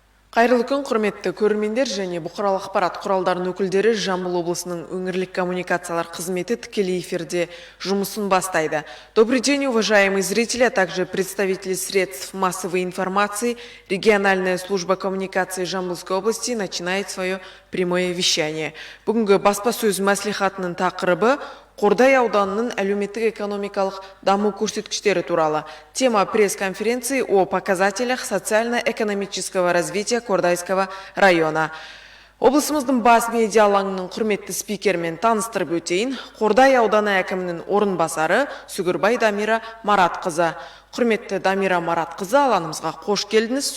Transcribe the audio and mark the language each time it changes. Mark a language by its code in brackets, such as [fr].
[kk] Қайырлы күн, құрметті көрермендер және бұқаралық ақпарат құралдарының өкілдері. Жамбыл облысының өңірлік коммуникациялар қызметі тікелей эфирде жұмысын бастайды. [ru] Добрый день, уважаемые зрители, а также представители средств массовой информации. Региональная служба коммуникации Жамбылской области начинает свое прямое вещание. [kk] Бүгінгі баспасөз мәслихатының тақырыбы Қордай ауданының әлеуметтік-экономикалық даму көрсеткіштері туралы. [ru] Тема пресс-конференции о показателях социально-экономического развития Кордайского района. [kk] Облысымыздың бас медиа алаңының құрметті спикермен таныстырып өтейін. Қордай ауданы әкімінің орынбасары Сүгірбай Дамира Маратқызы. Құрметті Дамира Маратқызы, алаңымызға қош келдіңіз.